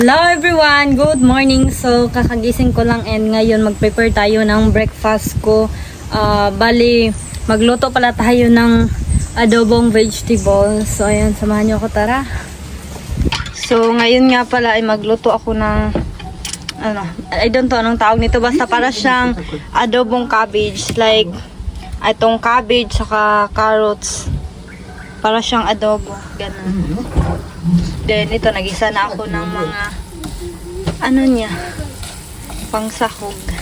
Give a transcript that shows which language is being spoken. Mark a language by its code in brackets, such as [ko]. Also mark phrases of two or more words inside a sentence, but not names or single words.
[en] Hello everyone! Good morning! So, [tl] kakagising ko lang and ngayon mag-prepare tayo ng breakfast ko. Bali, magluto pala tayo ng adobong vegetables. So, ayan, samahan nyo ako, tara. So, ngayon nga pala ay magluto ako ng [en] I don't know [tl] anong tawag nito. Basta para siyang adobong cabbage. Like, itong cabbage saka carrots. Para siyang adobo. Ganun. Then, ito, nagisa na ako ng mga pangsahog.